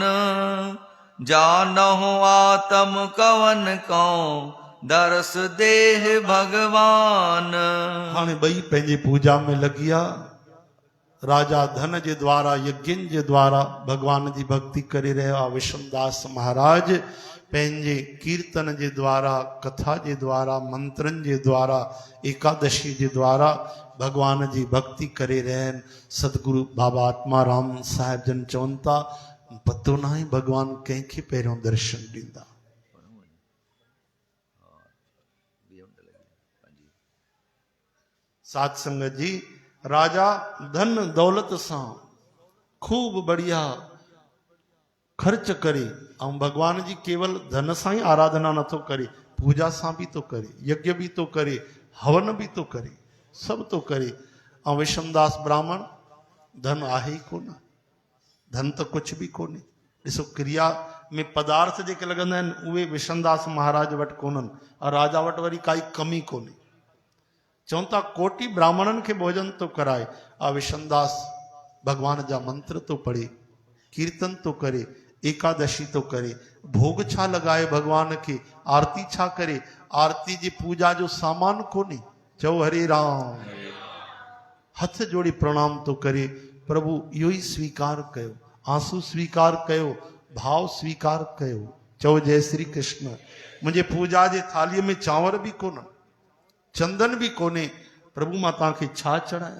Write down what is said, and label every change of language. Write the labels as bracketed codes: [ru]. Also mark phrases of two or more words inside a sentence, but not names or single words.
[hi] जानहु आत्म कवन को दर्श देह भगवान। [sd] हाणे ॿई पंहिंजी पूजा में लगिया। राजा धन जे द्वारा यज्ञनि जे द्वारा भगवान जी भक्ति करे रहियो आहे। विष्णुदास महाराज पंहिंजे कीर्तन जे द्वारा, कथा जे द्वारा, मंत्रनि जे द्वारा, एकादशी जे द्वारा भगवान जी भक्ति करे रहिया आहिनि। सतगुरु बाबा आत्माराम साहिब जन चवनि था पतो न आहे भगवान कंहिंखे पहिरियों दर्शन ॾींदा। साध संगत जी, राजा धन दौलत सां खूब बढ़िया खर्च करे ऐं भगवान जी केवल धन सां ही आराधना नथो करे, पूजा सां भी तो करे, यज्ञ भी तो करे, हवन भी तो करे, सब तो करे। ऐं विष्णुदास ब्राह्मण धन आहे ही कोन, धन तो कुछ भी कोन्हे। ॾिसो क्रिया में पदार्थ जेके लॻंदा आहिनि उहे विष्णुदास महाराज वटि कोन्हनि, और राजा वटि वरी काई कमी कोन्हे। चवनि था कोटि ब्राह्मणनि खे भोजन तो कराए, आ विष्णुदास भगवान जा मंत्र तो पढ़े, कीर्तन तो करे, एकादशी तो करे, भोग छा लॻाए भगवान खे, आरती छा करे, आरती जी पूजा जो सामान कोन्हे। चओ हरे राम, हथ जोड़ी प्रणाम तो करे, प्रभु इहो ई स्वीकार कयो, आंसू स्वीकार कयो, भाव स्वीकार कयो। चओ जय श्री कृष्ण। मुंहिंजे पूजा जे थालीअ में चांवर भी कोन, चंदन भी कोने, प्रभु मां तव्हांखे छा चढ़ायां।